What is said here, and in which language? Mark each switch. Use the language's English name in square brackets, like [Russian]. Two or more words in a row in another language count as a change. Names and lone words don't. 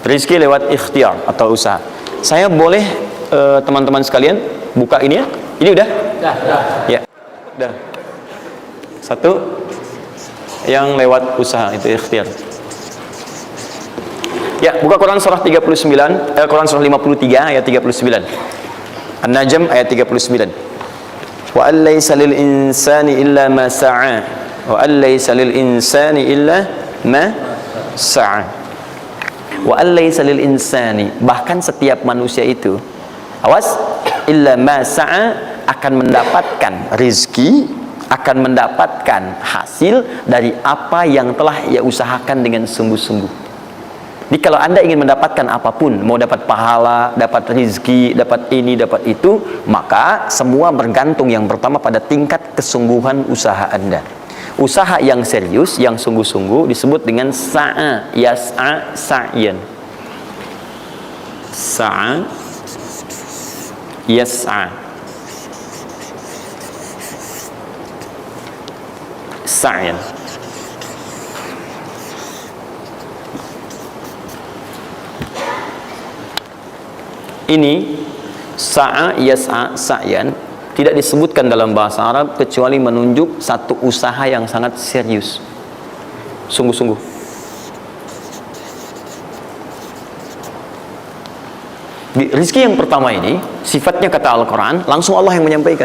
[Indonesian] Rizki lewat ikhtiar atau usaha. Saya boleh teman-teman sekalian buka ini ya? Ini udah? Udah. Ya. Udah. 1. Yang lewat usaha itu ikhtiar. Ya, buka Quran surah 39, Quran surah 53 ayat 39. An-Najm ayat 39. [Arabic] وليس للإنسان إلا ما سعى. وليس للإنسان إلا ما سعى. وليس للإنسان, [Indonesian] bahkan setiap manusia itu, awas, [Arabic] إلا ما سعى, [Indonesian] akan mendapatkan rizki, akan mendapatkan hasil dari apa yang telah ia usahakan dengan sungguh-sungguh. Jadi kalau Anda ingin mendapatkan apapun, mau dapat pahala, dapat rizki, dapat ini, dapat itu, maka semua bergantung yang pertama pada tingkat kesungguhan usaha Anda. Usaha yang serius, yang sungguh-sungguh disebut dengan [Arabic] سعى يسعى سعيا. سعى يسعى سعيا. [Indonesian] Ini [Arabic] سعى يسعى سعيا [Indonesian] tidak disebutkan dalam bahasa Arab kecuali menunjuk satu usaha yang sangat serius, sungguh-sungguh. Rizki yang pertama ini sifatnya kata Al-Quran, langsung Allah yang menyampaikan.